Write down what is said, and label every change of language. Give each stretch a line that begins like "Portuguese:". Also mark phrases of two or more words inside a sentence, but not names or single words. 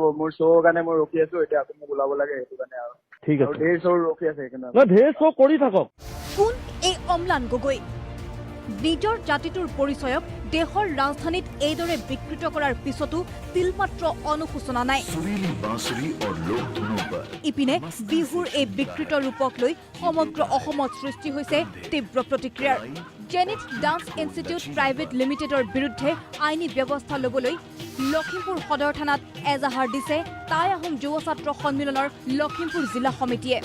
Assamese: মোৰ শ্ব' কাৰণে মই ৰখি আছো, এতিয়া আপুনি মোক ওলাব লাগে, সেইটো কাৰণে আৰু ঠিক আছে। ঢেৰ শ্ব' ৰখি আছে, ঢেৰ শ্ব' কৰি থাকক। কোন এই অমলান গগৈ? নিজৰ জাতিটোৰ পৰিচয়ক দেশৰ ৰাজধানীত এইদৰে বিকৃত কৰাৰ পিছতো তিলমাত্ৰ অনুশোচনা নাই।
Hindi: सुरीली बांसुरी और लोक धुनों पर
Assamese: ইপিনে বিহুৰ এই বিকৃত ৰূপক লৈ সমগ্ৰ অসমত সৃষ্টি হৈছে তীব্ৰ প্ৰতিক্ৰিয়াৰ। জেনিট ডান্স ইনষ্টিটিউট প্ৰাইভেট লিমিটেডৰ বিৰুদ্ধে আইনী ব্যৱস্থা ল'বলৈ লখিমপুৰ সদৰ থানাত এজাহাৰ দিছে টাই আহোম যুৱ ছাত্ৰ সন্মিলনৰ লখিমপুৰ জিলা সমিতিয়ে।